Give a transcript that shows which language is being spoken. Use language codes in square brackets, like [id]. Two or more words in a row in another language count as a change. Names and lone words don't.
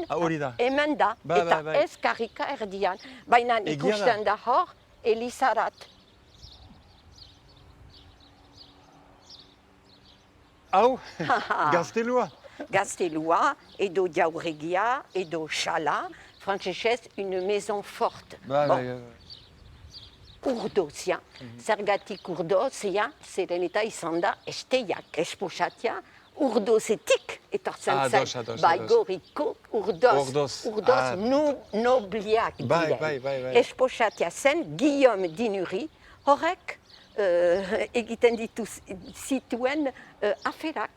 [eu] Hemen da, eta ez karrika erdian. Baina ikusten da hor, Elizarat. Hau, gaztelua? Gaztelua, edo jauregia, edo xala, frantzesez, [fr] une maison forte. [eu] Urdozia, zergatik urdozia, zeren eta izan da esteiak, esposatia, urdozetik etortzen zen. Bai, goriko urdoz nobliak diren. Esposatia zen, Guillaume d'Inuri, horrek egiten zituen aferak.